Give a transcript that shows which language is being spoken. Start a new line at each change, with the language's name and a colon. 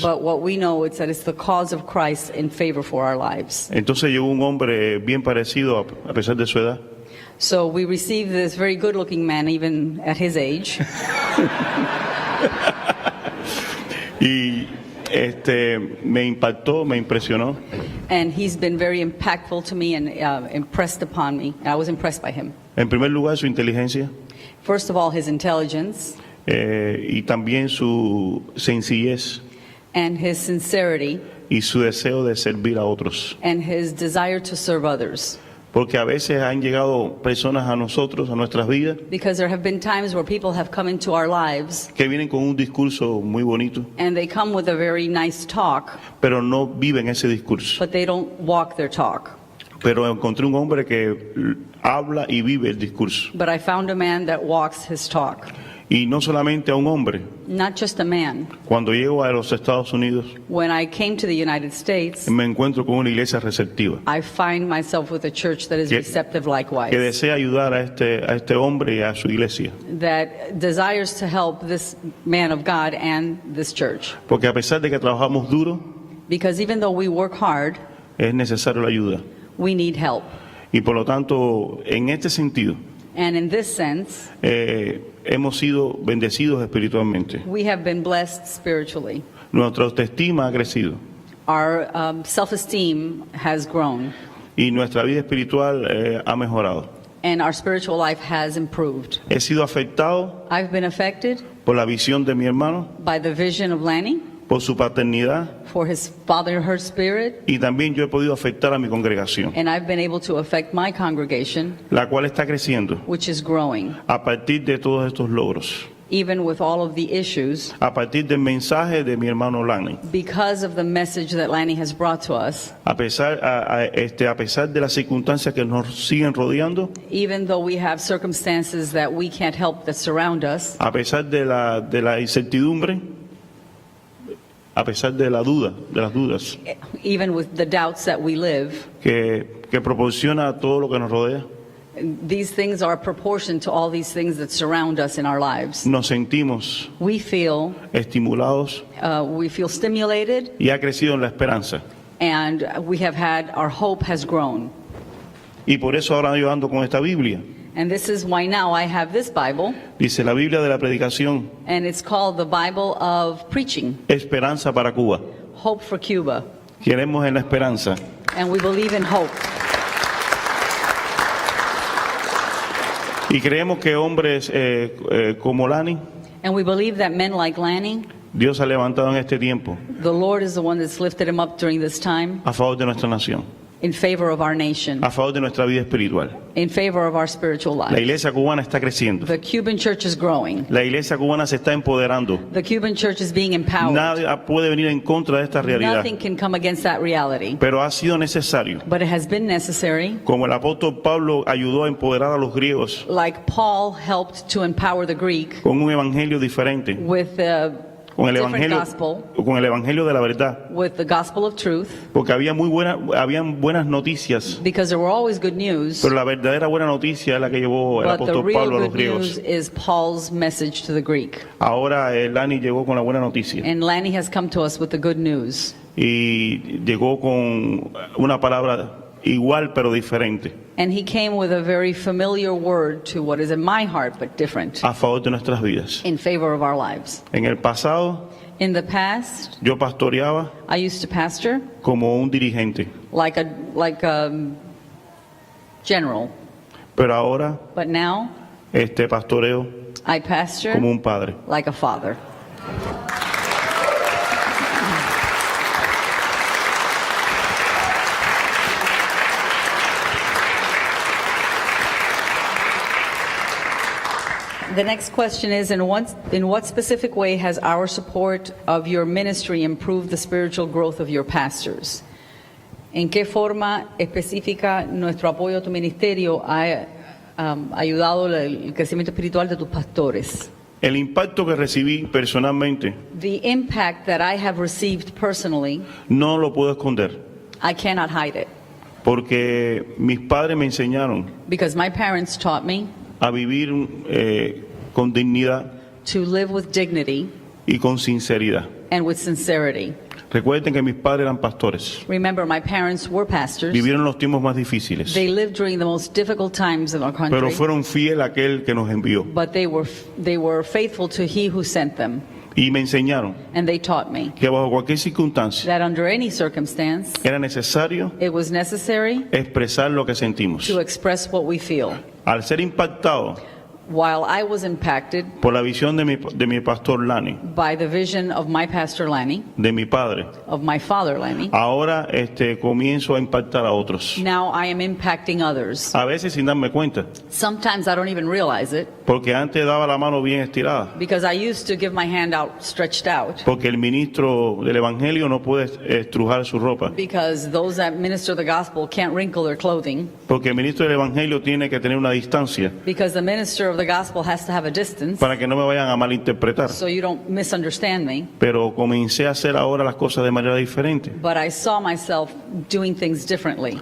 English: But what we know is that it's the cause of Christ in favor for our lives.
Spanish: Entonces llegó un hombre bien parecido a pesar de su edad.
English: So we received this very good-looking man, even at his age.
Spanish: Y me impactó, me impresionó.
English: And he's been very impactful to me and impressed upon me. I was impressed by him.
Spanish: En primer lugar, su inteligencia
English: First of all, his intelligence
Spanish: y también su sencillez
English: and his sincerity
Spanish: y su deseo de servir a otros.
English: and his desire to serve others.
Spanish: Porque a veces han llegado personas a nosotros, a nuestras vidas,
English: Because there have been times where people have come into our lives
Spanish: que vienen con un discurso muy bonito,
English: and they come with a very nice talk,
Spanish: pero no viven ese discurso.
English: but they don't walk their talk.
Spanish: pero encontré un hombre que habla y vive el discurso.
English: but I found a man that walks his talk.
Spanish: Y no solamente a un hombre.
English: Not just a man.
Spanish: Cuando llego a los Estados Unidos,
English: When I came to the United States,
Spanish: me encuentro con una iglesia receptiva
English: I find myself with a church that is
Spanish: Que-
English: receptive likewise,
Spanish: que desea ayudar a este hombre y a su iglesia.
English: that desires to help this man of God and this church.
Spanish: Porque a pesar de que trabajamos duro,
English: Because even though we work hard,
Spanish: es necesario la ayuda.
English: we need help.
Spanish: Y por lo tanto, en este sentido,
English: And in this sense,
Spanish: hemos sido bendecidos espiritualmente.
English: we have been blessed spiritually.
Spanish: Nuestra autoestima ha crecido
English: Our self-esteem has grown,
Spanish: y nuestra vida espiritual ha mejorado.
English: and our spiritual life has improved.
Spanish: He sido afectado
English: I've been affected
Spanish: por la visión de mi hermano,
English: by the vision of Lanny,
Spanish: por su paternidad,
English: for his fatherhood spirit,
Spanish: y también yo he podido afectar a mi congregación,
English: and I've been able to affect my congregation,
Spanish: la cual está creciendo
English: which is growing,
Spanish: a partir de todos estos logros,
English: even with all of the issues,
Spanish: a partir del mensaje de mi hermano Lanny.
English: because of the message that Lanny has brought to us.
Spanish: A pesar de las circunstancias que nos siguen rodeando,
English: Even though we have circumstances that we can't help that surround us,
Spanish: a pesar de la incertidumbre, a pesar de la duda, de las dudas
English: even with the doubts that we live,
Spanish: que proporciona todo lo que nos rodea,
English: these things are proportioned to all these things that surround us in our lives.
Spanish: nos sentimos
English: We feel
Spanish: estimulados
English: stimulated,
Spanish: y ha crecido en la esperanza.
English: and we have had, our hope has grown.
Spanish: Y por eso ahora yo ando con esta Biblia.
English: And this is why now I have this Bible,
Spanish: Dice la Biblia de la predicación,
English: and it's called the Bible of Preaching,
Spanish: Esperanza para Cuba.
English: Hope for Cuba.
Spanish: Queremos en la esperanza.
English: And we believe in hope.
Spanish: Y creemos que hombres como Lanny,
English: And we believe that men like Lanny,
Spanish: Dios ha levantado en este tiempo
English: the Lord is the one that's lifted him up during this time
Spanish: a favor de nuestra nación,
English: in favor of our nation,
Spanish: a favor de nuestra vida espiritual.
English: in favor of our spiritual
Spanish: La
English: life.
Spanish: iglesia cubana está creciendo.
English: The Cuban church is growing.
Spanish: La iglesia cubana se está empoderando.
English: The Cuban church is being empowered.
Spanish: Nadie puede venir en contra de esta realidad.
English: Nothing can come against that reality.
Spanish: Pero ha sido necesario,
English: But it has been necessary,
Spanish: como el apóstol Pablo ayudó a empoderar a los griegos
English: like Paul helped to empower the Greek
Spanish: con un evangelio diferente,
English: with a
Spanish: con el
English: different
Spanish: evangelio de la verdad,
English: with the gospel of truth,
Spanish: porque habían buenas noticias,
English: because there were always good news,
Spanish: pero la verdadera buena noticia es la que llevó el
English: but the
Spanish: apóstol
English: real
Spanish: Pablo a los
English: good news
Spanish: griegos.
English: is Paul's message to the Greek.
Spanish: Ahora Lanny llegó con la buena noticia
English: And Lanny has come to us with the good news.
Spanish: y llegó con una palabra igual pero diferente
English: And he came with a very familiar word to what is in my heart, but different,
Spanish: a favor de nuestras vidas.
English: in favor of our lives.
Spanish: En el pasado
English: In the past,
Spanish: yo pastoreaba
English: I used to pastor
Spanish: como un dirigente,
English: like a general,
Spanish: pero ahora
English: but now
Spanish: pastoreo
English: I pastor
Spanish: como un padre.
English: like a father. The next question is, in what specific way has our support of your ministry improved the spiritual growth of your pastors?
Spanish: ¿En qué forma específica nuestro apoyo a tu ministerio ha ayudado el crecimiento espiritual de tus pastores? El impacto que recibí personalmente
English: The impact that I have received personally,
Spanish: no lo puedo esconder,
English: I cannot hide it,
Spanish: porque mis padres me enseñaron
English: because my parents taught me
Spanish: a vivir con dignidad
English: to live with dignity
Spanish: y con sinceridad.
English: and with sincerity.
Spanish: Recuerden que mis padres eran pastores,
English: Remember, my parents were pastors.
Spanish: vivieron los tiempos más difíciles,
English: They lived during the most difficult times of our country,
Spanish: pero fueron fieles a aquel que nos envió
English: but they were faithful to He who sent them,
Spanish: y me enseñaron
English: and they taught me
Spanish: que bajo cualquier circunstancia
English: that under any circumstance,
Spanish: era necesario
English: it was necessary
Spanish: expresar lo que sentimos.
English: to express what we feel.
Spanish: Al ser impactado
English: while I was impacted
Spanish: por la visión de mi pastor Lani,
English: by the vision of my pastor Lanny,
Spanish: de mi padre,
English: of my father Lanny,
Spanish: ahora comienzo a impactar a otros.
English: now I am impacting others.
Spanish: A veces sin darme cuenta,
English: Sometimes I don't even realize it
Spanish: porque antes daba la mano bien estirada,
English: because I used to give my hand out, stretched out,
Spanish: porque el ministro del Evangelio no puede estrujar su ropa,
English: because those that minister the gospel can't wrinkle their clothing,
Spanish: porque el ministro del Evangelio tiene que tener una distancia
English: because the minister of the gospel has to have a distance
Spanish: para que no me vayan a malinterpretar.
English: so you don't misunderstand me.
Spanish: Pero comencé a hacer ahora las cosas de manera diferente.
English: But I saw myself doing things differently.